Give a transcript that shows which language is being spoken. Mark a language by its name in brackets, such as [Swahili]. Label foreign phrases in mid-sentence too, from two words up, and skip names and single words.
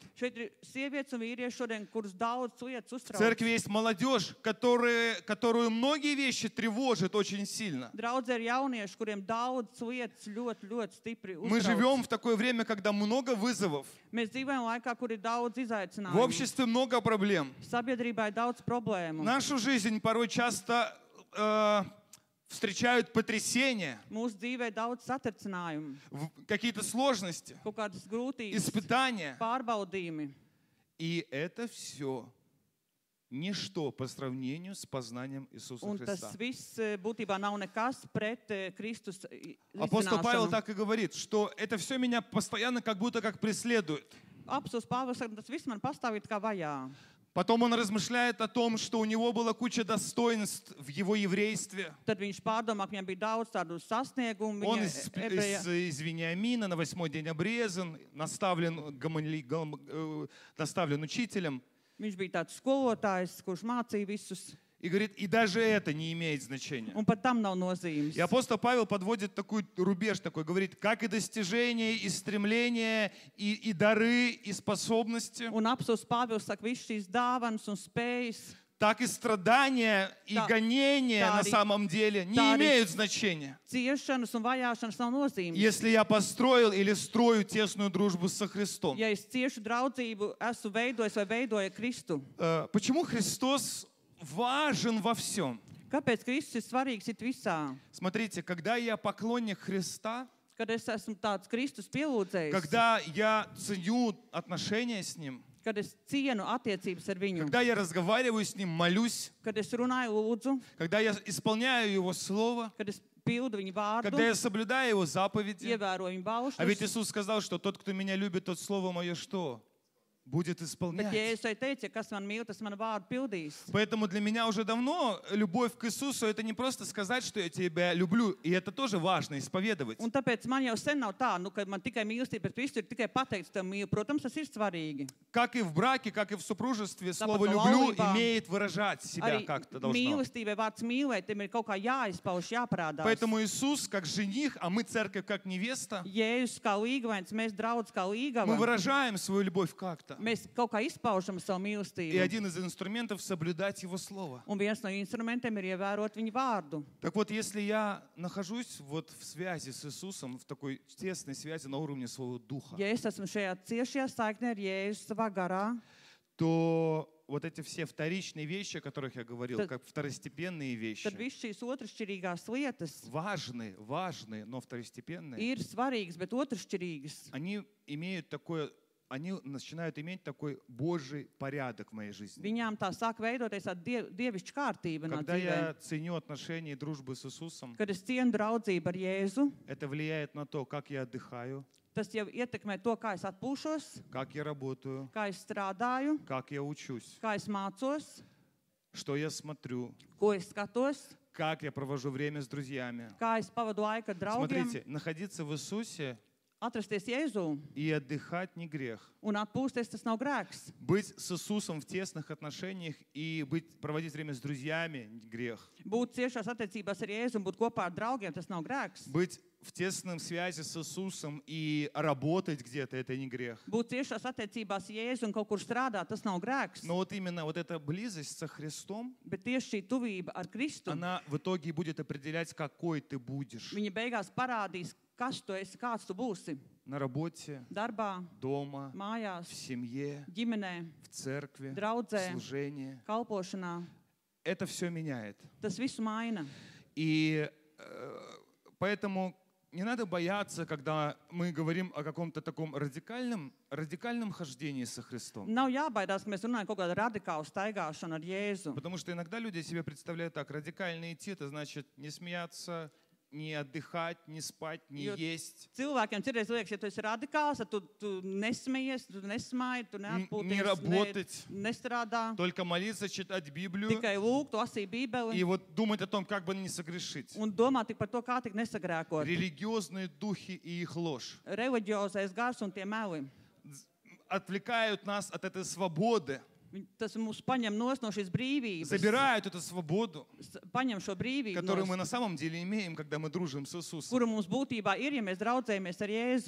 [Latvian] Šeit ir sievietes un vīrieši šodien, kurus daudz lietas [Russian] В [Latvian] uztrauc. [Russian] церкви есть молодежь, которую многие вещи тревожат очень сильно. [Latvian] Draudzē ir jaunieši, kuriem daudz lietas ļoti stipri [Russian] Мы [Latvian] uztrauc. [Russian] живем в такое время, когда много вызовов. [Latvian] Mēs dzīvojam laikā, kur ir daudz [Russian] В [Latvian] izaicinājumu. [Russian] обществе много проблем. [Latvian] Sabiedrībā ir daudz problēmu. [Russian] Нашу жизнь порой часто встречают потрясения, [Latvian] Mūsu dzīvē ir daudz satricinājumu, [Russian] какие-то сложности, [Latvian] kaut kādas grūtības, [Russian] испытания. [Latvian] pārbaudījumi. [Russian] И это все ничто по сравнению с познанием Иисуса [Latvian] Un tas [Russian] Христа. [Latvian] viss būtībā nav nekas pret Kristus [Russian] Апостол Павел [Latvian] zināšanu. [Russian] так и говорит, что это все меня постоянно как будто как преследует. [Latvian] Apostils Pāvils saka, tas viss man pastāvīt kā vajā. [Russian] Потом он размышляет о том, что у него была куча достоинств в его еврействе. [Latvian] Tad viņš pārdomā, ka viņam bija daudz tādu sasniegumu. [Russian] Он [Latvian] Viņa [Russian] из Вениамина на 8-й день обрезан, наставлен учителем. [Latvian] Viņš bija tāds skolotājs, kurš mācīja visus. [Russian] И говорит, и даже это не имеет значения. [Latvian] Un pat tam nav nozīmes. [Russian] И апостол Павел подводит такой рубеж, такой, говорит, как и достижения, и стремления, и дары, и способности, [Latvian] Un apstults Pāvils saka, viss šīs dāvanas un spējas, [Russian] так и страдания, и гонения на [Latvian] tādi- [Russian] самом деле не [Latvian] tādi- [Russian] имеют значения. [Latvian] ciešanas un vajāšanas nav nozīmes. [Russian] Если я построил или строю тесную дружбу со Христом. [Latvian] Ja es ciešu draudzību, esmu veidojis vai veidoju Kristu. [Russian] Почему Христос важен во всем? [Latvian] Kāpēc Kristus ir svarīgs it visā? [Russian] Смотрите, когда я поклонник Христа, [Latvian] Kad es esmu tāds Kristus pielūdzējs, [Russian] когда я ценю отношения с Ним, [Latvian] kad es cienu attiecības ar viņu, [Russian] когда я разговариваю с Ним, молюсь, [Latvian] kad es runāju lūdzu, [Russian] когда я исполняю Его Слово, [Latvian] kad es pildu viņu vārdu, [Russian] когда я соблюдаю Его заповеди. [Latvian] ievēroju viņu [Russian] А ведь [Latvian] baušļus. [Russian] Иисус сказал, что тот, кто меня любит, тот Слово Мое что? будет [Latvian] Bet [Russian] исполнять. [Latvian] Jēzus arī teica, kas man mīl, tas man vārdu pildīs. [Russian] Поэтому для меня уже давно любовь к Иисусу — это не просто сказать, что я тебя люблю, и это тоже важно исповедовать. [Latvian] Un tāpēc man jau sen nav tā, ka man tikai mīlestība pret Kristu ir tikai pateikt, tev mīlu. Protams, tas ir svarīgi. [Russian] Как и в браке, как и в супружестве, слово [Latvian] Tāpat [Russian] «люблю» [Latvian] laulībā [Russian] имеет выражать себя [Latvian] Arī [Russian] как-то должно. [Latvian] mīlestībai vārds mīlēt, tam ir kaut kā jāizpauž, jāparādās. [Russian] Поэтому Иисус как жених, а мы церковь как невеста, [Latvian] Jēzus kā līgavains, mēs draudz kā [Russian] мы [Latvian] līgava. [Russian] выражаем свою любовь как-то. [Latvian] Mēs kaut kā izpaužam savu [Russian] И [Latvian] mīlestību. [Russian] один из инструментов — соблюдать Его Слово. [Latvian] Un viens no instrumentiem ir ievērot viņa vārdu. [Russian] Так вот, если я нахожусь вот в связи с Иисусом, в такой тесной связи на уровне своего духа, [Latvian] Ja es esmu šajā ciešajā saiknē ar Jēzu savā garā, [Russian] то вот эти все вторичные вещи, о которых я говорил, [Latvian] Tad- [Russian] как второстепенные вещи, [Latvian] tad viss šīs otršķirīgās lietas [Russian] важные, но второстепенные, [Latvian] ir svarīgas, bet otršķirīgas. [Russian] они начинают иметь такой Божий порядок в моей жизни. [Latvian] Viņām tā sāk veidoties tāda dievišķa kārtība no [Russian] Когда [Latvian] dzīvēm. [Russian] я ценю отношения и дружбу с Иисусом, [Latvian] Kad es cienu draudzību ar Jēzu, [Russian] это влияет на то, как я отдыхаю, [Latvian] tas jau ietekmē to, kā es atpūšos, [Russian] как я работаю, [Latvian] kā es strādāju, [Russian] как я учусь, [Latvian] kā es mācos, [Russian] что я смотрю, [Latvian] ko es skatos, [Russian] как я провожу время с друзьями. [Latvian] kā es pavadu laiku ar draugiem. [Russian] Смотрите, находиться в Иисусе [Latvian] Atrasties Jēzū [Russian] и отдыхать не грех. [Latvian] un atpūsties, tas nav grēks. [Russian] Быть с Иисусом в тесных отношениях и проводить время с друзьями — не грех. [Latvian] Būt ciešās attiecībās ar Jēzu un būt kopā ar draugiem, tas nav grēks. [Russian] Быть в тесном связи с Иисусом и работать где-то — это не грех. [Latvian] Būt ciešās attiecībās ar Jēzu un kaut kur strādāt, tas nav grēks. [Russian] Но вот именно вот эта близость со Христом, [Latvian] Bet tieši šī tuvība ar Kristu, [Russian] она в итоге будет определять, какой ты будешь. [Latvian] viņa beigās parādīs, kas tu esi, kāds tu būsi. [Russian] На работе, [Latvian] Darbā, [Russian] дома, в [Latvian] mājās, [Russian] семье, [Latvian] ģimenē, [Russian] в церкви, [Latvian] draudzē, [Russian] в служении. [Latvian] kalpošanā. [Russian] Это все меняет. [Latvian] Tas visu maina. [Russian] И поэтому не надо бояться, когда мы говорим о каком-то таком радикальном хождении со Христом. [Latvian] Nav jābaidās, ka mēs runājam kaut kādu radikālu staigāšanu ar Jēzu. [Russian] Потому что иногда люди себе представляют так: радикально идти — это значит не смеяться, не отдыхать, не спать, не есть, [Latvian] Cilvēkiem citreiz liekas, ja tu esi radikāls, tad tu nesmējies, tu nesmāji, tu [Russian] не [Latvian] neatpūties, [Russian] работать, [Latvian] nestrādā, [Russian] только молиться, читать Библию [Latvian] tikai lūgt, lasīt [Russian] и [Latvian] Bībeli [Russian] вот думать о том, как бы не согрешить. [Latvian] un domā tik par to, kā tik nesagrēkot. [Russian] Религиозные духи и их ложь [Latvian] Reliģiozais gars un tie meli. [Russian] отвлекают нас от этой свободы, [Latvian] Tas mūs paņem no šīs brīvības, [Russian] забирают эту свободу, [Latvian] paņem šo brīvību, [Russian] которую мы на самом деле имеем, когда мы дружим с Иисусом. [Latvian] kuru mums būtībā ir, ja mēs draudzējamies ar Jēzu.